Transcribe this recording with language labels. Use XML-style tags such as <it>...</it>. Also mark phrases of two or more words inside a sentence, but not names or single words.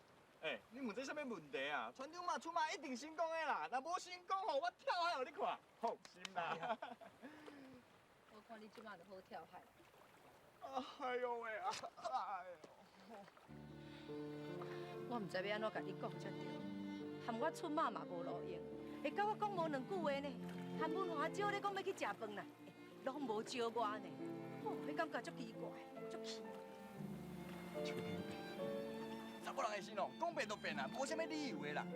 <nan>你问这啥物问题啊？船长嘛出马一定成功的啦，若无成功吼，我跳海互你看，放心啦。我看你即马就好跳海。哎呦喂啊！哎呦！我唔知要安怎甲你讲才对，含我出马嘛无路用，会甲我讲无两句话呢，含阮花招咧讲要去食饭啦，拢无招我呢，迄感觉足奇怪，足气。秋萍，查某人的心哦，讲变就变啦，无啥物理由的啦。</nan>